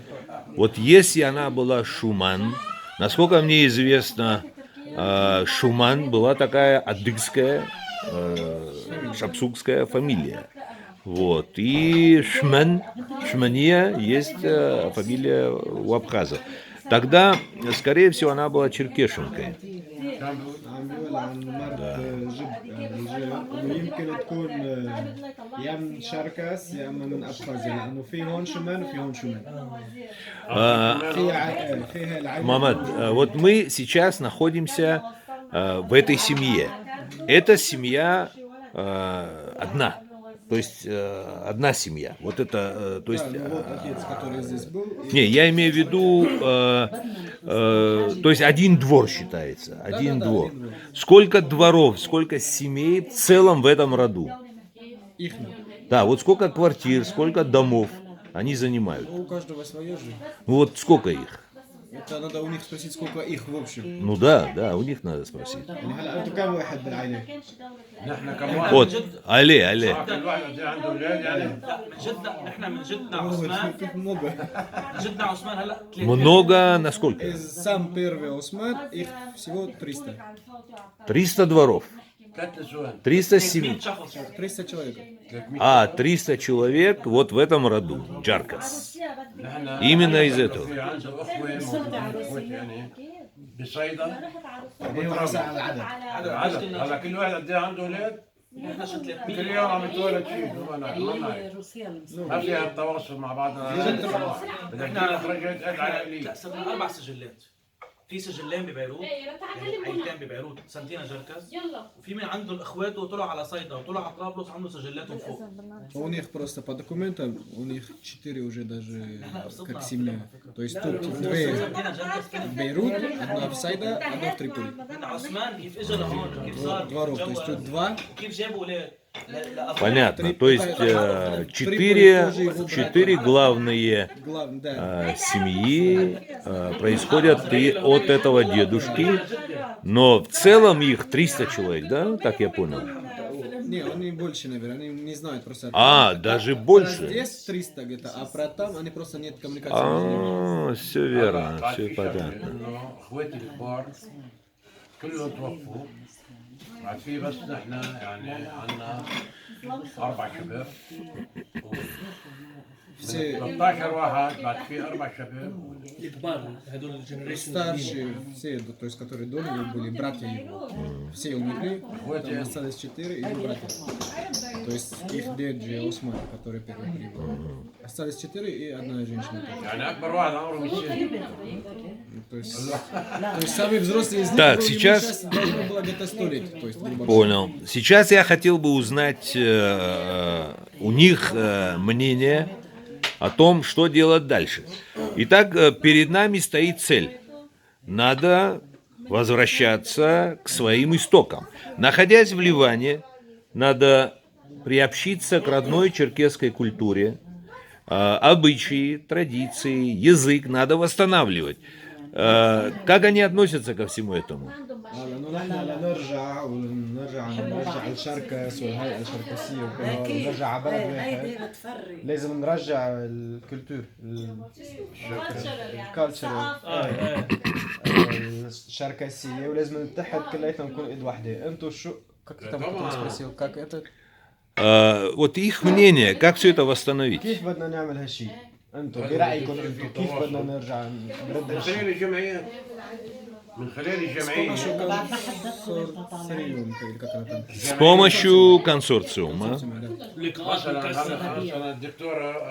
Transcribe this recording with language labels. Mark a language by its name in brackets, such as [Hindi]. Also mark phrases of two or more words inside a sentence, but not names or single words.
[Russian] Вот если она была Шуман, насколько мне известно, Шуман была такая адыгская, шапсугская фамилия. Вот. И Шмания есть фамилия у абхазов. Тогда, скорее всего, она была черкешенкой. [Arabic] عم بيقول عن مرت جد انه يمكن تكون يا من شركس يا اما من ابخازيا لانه في هون شمال وفي هون شمال. فيها العائله. [Russian] Мамад, вот мы сейчас находимся в этой семье. Эта семья одна. То есть одна семья. Вот это, то есть... Вот отец, который здесь был. Не, я имею в виду, то есть один двор считается, один двор. Сколько дворов, сколько семей в целом в этом роду? Их. Да, вот сколько квартир, сколько домов они занимают. У каждого свое же. Вот сколько их? Это надо у них спросить, сколько их в общем. Ну да, у них надо спросить. [Arabic] يعني هلا انتم كم واحد بالعائله؟ نحن كم واحد [Russian] Вот, але. [Arabic] كل واحد عنده اولاد يعني لا من جدنا نحن من جدنا هو عثمان كيف много. من جدنا عثمان هلا [Russian] Много, насколько? Сам первый Осман, их всего 300. 300 дворов, [Arabic] 3 نسوان [Russian] 300 семей. 300 человек. 300 человек вот в этом роду, Джаркас. [Arabic] نحن [Russian] Именно из этого. [Arabic] في عنده اخوه موجودين اخوتي يعني بصيدا هو حسب على العدد. عدد هلا كل واحد قد ايه عنده اولاد نحن شو 300 كل يوم عم يتولد شيء ما نعرف ما فيها التواصل مع بعضنا بدك خرجت قد على لا صرنا 4 سجلات في سجلين ببيروت يعني عيلتين ببيروت سنتينا جركس وفي من عندهم اخواته طلعوا على صيدا وطلعوا على طرابلس عندهم سجلاتهم فوق [Russian] У них просто по документам, у них 4 уже даже как семья. То есть тут две [Arabic] سنتينا جركس [Russian] в Бейрут, одна в Сайда, одна в Триполи. [Arabic] من عثمان كيف اجى لهون كيف صار [Russian] Дворов, то есть тут два. [Arabic] كيف جابوا اولاد [Russian] Понятно. То есть четыре главные Главное, да. семьи происходят и от этого дедушки, но в целом их 300 человек, да? Так я понял. Не, они больше, наверное, они не знают просто. Даже Про больше. здесь 300 где-то, а про там они просто нет коммуникации между ними. Все верно, [Arabic] بعد [Russian] все [Arabic] في شغلة [Russian] понятно. [Arabic] إنه اخواتي الكبار كلهم توفوا. بعد في بس نحن يعني عندنا 4 شباب. [Russian] Все [Arabic] 13 واحد بعد في 4 شباب. الكبار هدول الجنريشن [Russian] старшие, все, то есть, которые до него были, братья его, все умерли, там осталось 4 и его братья. То есть их дед же Осман, который первый прибыл. Остались 4 и одна женщина. [Arabic] يعني أكبر واحد عمره 200. [Russian] То есть самый взрослый из них Так, был, ему сейчас- сейчас должно было где-то 100 лет. То есть, грубо говоря. Понял. Сейчас я хотел бы узнать у них мнение о том, что делать дальше. Итак, перед нами стоит цель. Надо возвращаться к своим истокам. Находясь в Ливане, надо приобщиться к родной черкесской культуре, обычаи, традиции, язык надо восстанавливать. Как они относятся ко всему этому? [Arabic] لأنه نحن لنرجع ونرجع الشركس والهيئة الشركسية وكلها ونرجع على بلد واحد لازم نرجع الكولتور الكالتشر الشركسية ولازم نتحد كلياتنا نكون ايد واحدة. انتوا شو [Russian] как там кто-то спросил, как это? Вот их мнение, как все это восстановить? [Arabic] كيف بدنا نعمل هالشيء؟ انتوا برأيكم انتوا كيف بدنا نرجع نرد من هالشيء؟ خلال الجمعيات. من خلال الجمعية. [Russian] С помощью консорциума. [Arabic] لقاءات مثلا مكثفة. مثلا الدكتورة